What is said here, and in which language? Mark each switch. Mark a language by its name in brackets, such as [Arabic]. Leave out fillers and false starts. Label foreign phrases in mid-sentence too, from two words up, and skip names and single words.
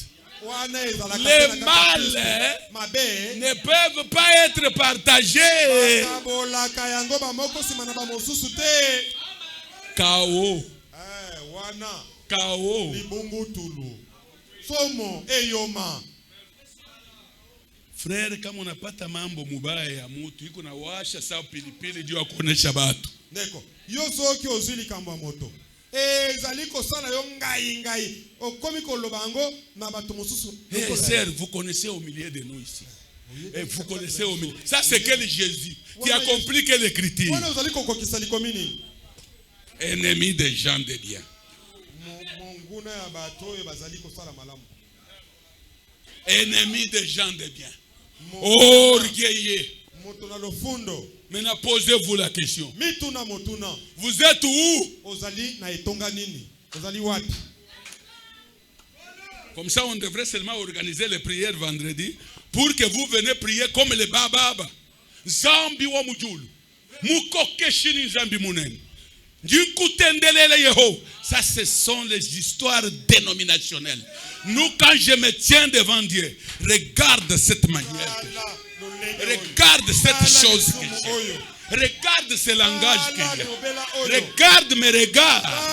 [French] Les mâles ne peuvent pas être partagés. Chaos. Chaos. Frère, [Swahili] kama unapata mambo mubaya ya mtu iko na washa sawa pilipili juu ya kuonesha watu. [Lingala] Ndeko. Yo soki ozili kamba moto. Zaliko sana yo ngai okomi kolobango na bato mosusu. [French] Sœur, vous connaissez au milieu de nous ici. Et vous connaissez au milieu. Ça c'est quel Jésus qui accomplit quelle écriture? Ennemi des gens de bien. Ennemi des gens de bien. Orgueilleux. Maintenant posez-vous la question. Vous êtes où? Comme ça on devrait seulement organiser les prières vendredi pour que vous venez prier comme les bababa. [Luba-Katanga] Zambi wa mujulu. Mukoke shini zambi munene. [French] Ça, ce sont les histoires dénominationnelles. Nous, quand je me tiens devant Dieu, regarde cette manière. Regarde cette chose que j'ai. Regarde ce langage que j'ai. Regarde mes regards.